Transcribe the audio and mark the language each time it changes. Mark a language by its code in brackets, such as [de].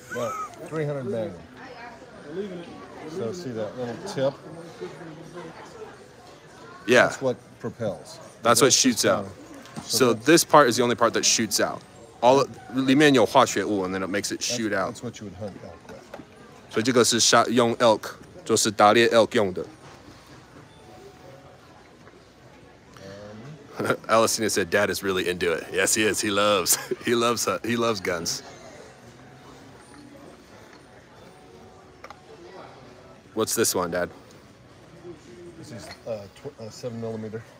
[en] No, 300 Magnum. So see that little tip? Yeah. That's what propels. That's what shoots out. So this part is the only part that shoots out. [zh] 里面有化学物 [en] and then it makes it shoot out. That's what you would hunt elk with. [zh] 所以这个是用 elk, 就是打猎 elk 用的. [en] Alessina said, Dad is really into it. Yes, he is. He loves guns. What's this one, Dad? This is 7mm.